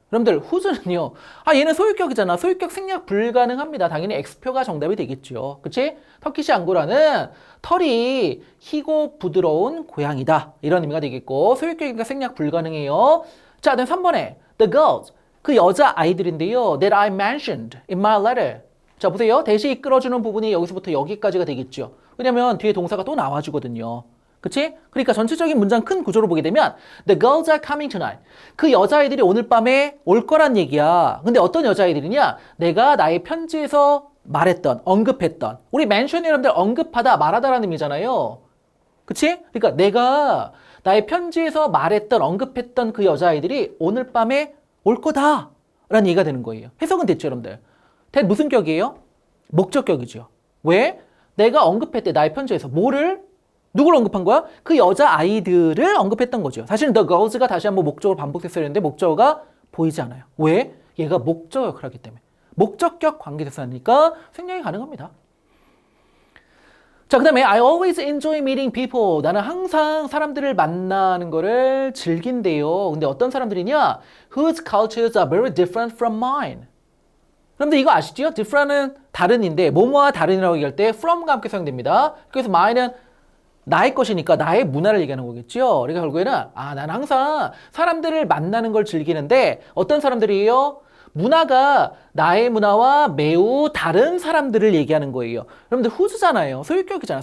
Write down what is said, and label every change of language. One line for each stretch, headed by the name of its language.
Korean: 여러분들 whose는요. 얘는 소유격이잖아. 소유격 생략 불가능합니다. 당연히 X표가 정답이 되겠죠. 그치? 터키시 앙고라는 털이 희고 부드러운 고양이다. 이런 의미가 되겠고 소유격이니까 생략 불가능해요. 자, 다음 3번에 the girls. 그 여자 아이들인데요.
English: that I mentioned in my letter.
Korean: 자, 보세요. 대시 이끌어주는 부분이 여기서부터 여기까지가 되겠죠. 왜냐면 뒤에 동사가 또 나와주거든요. 그치? 그러니까 전체적인 문장 큰 구조로 보게 되면
English: The girls are coming tonight.
Korean: 그 여자아이들이 오늘 밤에 올 거란 얘기야. 근데 어떤 여자아이들이냐? 내가 나의 편지에서 말했던, 언급했던. 우리 mention 여러분들 언급하다, 말하다라는 의미잖아요. 그치? 그러니까 내가 나의 편지에서 말했던, 언급했던 그 여자아이들이 오늘 밤에 올 거다. 라는 얘기가 되는 거예요. 해석은 됐죠, 여러분들? that 무슨 격이에요? 목적격이죠. 왜? 내가 언급했대, 나의 편지에서. 뭐를? 누구를 언급한 거야? 그 여자아이들을 언급했던 거죠. 사실은 the girls가 다시 한번 목적으로 반복됐어야 했는데 목적어가 보이지 않아요. 왜? 얘가 목적 역할을 하기 때문에. 목적격 관계대사니까 생략이 가능합니다. 자, 그 다음에
English: I always enjoy meeting people.
Korean: 나는 항상 사람들을 만나는 거를 즐긴대요. 근데 어떤 사람들이냐?
English: Whose cultures are very different from mine.
Korean: 그런데 이거 아시죠? different은 다른인데 뭐뭐와 다른이라고 얘기할 때 from과 함께 사용됩니다. 그래서 mine은 나의 것이니까 나의 문화를 얘기하는 거겠죠. 그러니까 결국에는 나는 항상 사람들을 만나는 걸 즐기는데 어떤 사람들이에요? 문화가 나의 문화와 매우 다른 사람들을 얘기하는 거예요. 여러분들 whose잖아요. 소유격이잖아요.